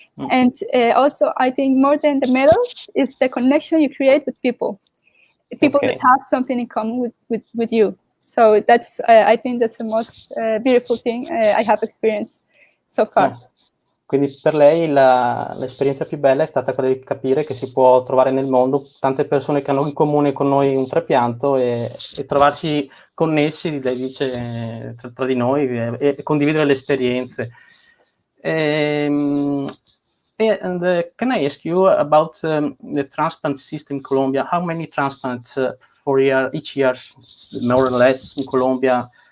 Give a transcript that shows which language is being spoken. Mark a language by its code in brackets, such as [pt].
[en] And also, I think more than the medals is the connection you create with people that have something in common with you. So that's I think that's the most beautiful thing I have experienced so far. [it] Quindi per lei l'esperienza più bella è stata quella di capire che si può trovare nel mondo tante persone che hanno in comune con noi un trapianto e trovarsi connessi, lei dice, tra di noi e condividere le esperienze. [en] And can I ask you about the transplant system in Colombia? How many transplants for each year, more or less, in Colombia?